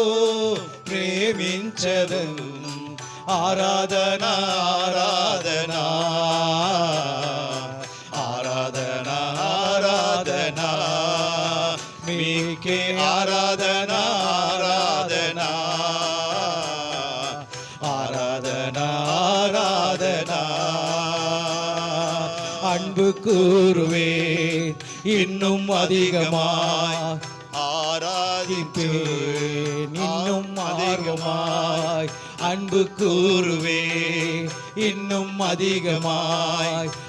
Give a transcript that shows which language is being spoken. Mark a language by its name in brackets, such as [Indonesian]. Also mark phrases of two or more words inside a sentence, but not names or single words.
[Telugu] ప్రేమించదను ఆరాధన ఆరాధన ఆరాధన ఆరాధన మీకే ఆరాధన ఆరాధన [Tamil] ஆராதன ஆராதன அன்பு கூறுவேன் இன்னும் அதிகமாய் ஆராதிப்பேன் இன்னும் அதிகமாய் அன்பு கூறுவேன் இன்னும் அதிகமாய்